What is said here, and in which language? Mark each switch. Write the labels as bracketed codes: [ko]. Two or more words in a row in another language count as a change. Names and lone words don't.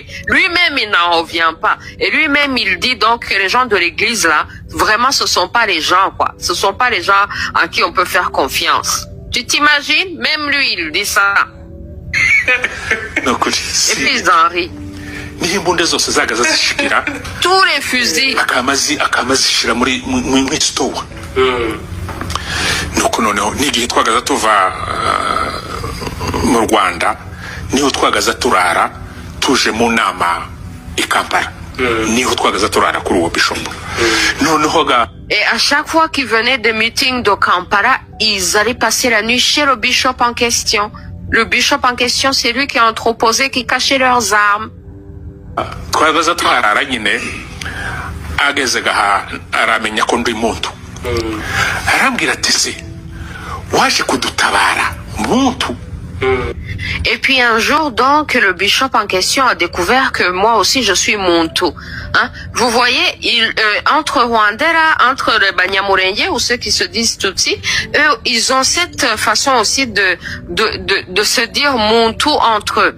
[fr] Lui-même, il n'en revient pas. Et lui-même, il dit donc que les gens de l'église là, vraiment, ce sont pas les gens, quoi. Ce sont pas les gens en qui on peut faire confiance. Tu t'imagines? Même lui, il dit ça. Et puis ils en rient. Tous les fusils. [rw] akamazishira muri store. Nuko noneho n'igihe twagaza tuva mu Rwanda niho twagaza turara tuje mu nama i Kampala. Niho twagaza turara kuri uwo bishop. Noneho [fr] Et à chaque fois qu'ils venaient des meetings de Kampala, ils allaient passer la nuit chez le bishop en question. Le bishop en question, c'est lui qui a entreposé, qui cachait leurs armes. [rw] twagaza turara nyine ageze gaha aramenya ko ndi muntu. Arambwira ati se waje kudutabara muntu [fr] Et puis un jour, donc, le bishop en question a découvert que moi aussi, je suis Muntu. Hein? Vous voyez, entre Rwandais, là, entre les Banyamulenge ou ceux qui se disent Tutsi, eux, ils ont cette façon aussi de se dire Muntu entre eux.